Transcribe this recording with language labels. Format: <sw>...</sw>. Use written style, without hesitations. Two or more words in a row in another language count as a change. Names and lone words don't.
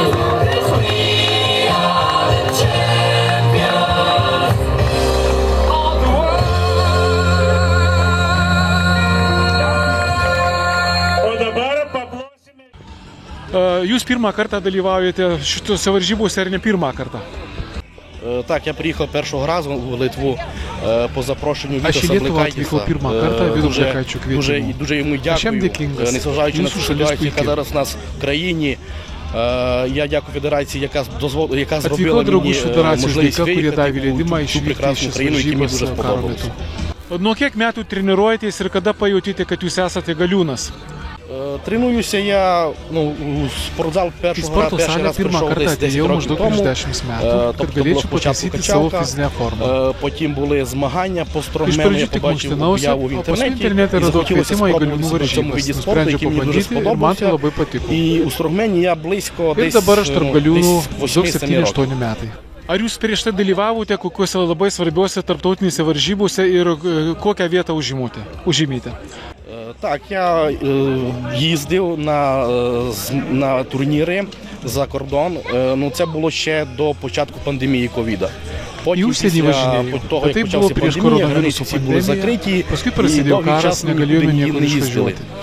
<lt>O dabar paplosime. Jūs pirmą kartą dalyvaujate šitose varžybose, ar ne pirmą kartą?</lt> <uk>Так, я приїхав першого разу в Литву по запрошенню Віта Сабликайтіса. Дуже йому дякую, незважаючи на цю ситуацію, яка зараз у нас в країні. Я дякую федерації, яка зробила мені можливість виїхати в цю прекрасну країну, яка мені дуже сподобалася.</uk> <lt>Nuo kiek metų treniruojatės ir kada pajutėte, kad jūs esate galiūnas?</lt> <uk>Тренуюся я у спортзал перший раз прийшов десь 10 років тому, тобто була спочатку качалка, потім були змагання по стронгмену, я побачив об'яву в інтернеті і захотілося спробуватися на цьому виді спорту, який мені дуже сподобався. І у стронгмені я близько десь 8-7 років.</uk> <lt>Ar jūs prieš tai dalyvavote kokiuose labai svarbiuose tarptautinėse varžybose ir kokią vietą užimėte?</lt> <uk>Так, я їздив на турніри за кордон, це було ще до початку пандемії ковіда. Потім після того, як почався пандемія, границі всі були закриті і довгий час ми не їздили.</uk>